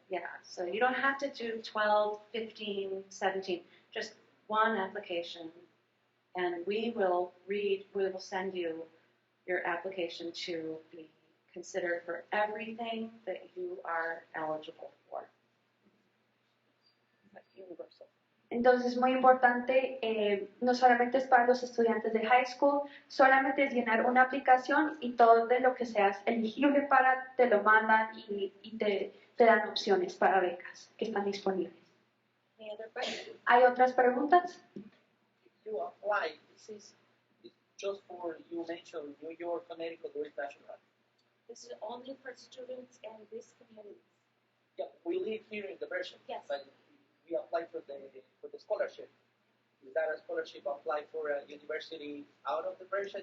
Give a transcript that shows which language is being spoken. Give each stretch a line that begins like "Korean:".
English: Yeah, so you don't have to do 12, 15, 17, just one application. And we will send you your application to be considered for everything that you are eligible for. universal.
Spanish: Entonces, muy importante, no solamente es para los estudiantes de high school, solamente es llenar una aplicación y todo de lo que seas elegible para, te lo mandan y te dan opciones para becas que están disponibles.
English: Any other questions?
Spanish: ¿Hay otras preguntas?
English: You apply, this is just for, you mentioned New York, Connecticut, or national. This is only for students in this community. Yeah, we live here in the Berkshire. Yes. But we apply for the scholarship. Is that a scholarship applied for a university out of the Berkshire,